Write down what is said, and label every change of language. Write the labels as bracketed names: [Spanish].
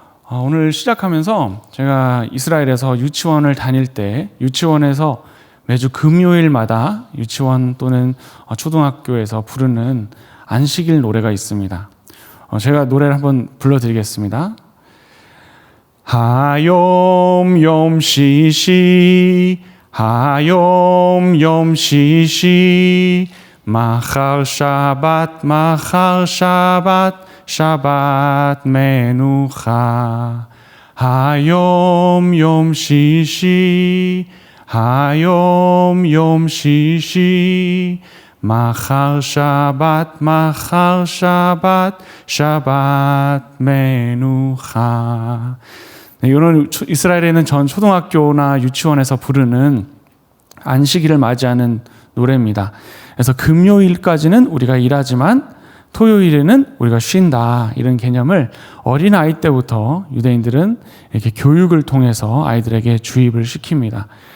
[Korean] 오늘 시작하면서 제가 이스라엘에서 유치원을 다닐 때 유치원에서 매주 금요일마다 유치원 또는 초등학교에서 부르는 안식일 노래가 있습니다. 제가 노래를 한번 불러드리겠습니다. [Hebrew] 하염염 시시 하염염 시시 מחר שבת, מחר שבת, שבת מנוחה. היום יום שישי, היום יום שישי. מחר שבת, מחר שבת, שבת מנוחה. [Korean] 네, 이거는 이스라엘에는 전 초등학교나 유치원에서 부르는 안식일을 맞이하는 노래입니다. 그래서 금요일까지는 우리가 일하지만 토요일에는 우리가 쉰다, 이런 개념을 어린아이 때부터 유대인들은 이렇게 교육을 통해서 아이들에게 주입을 시킵니다.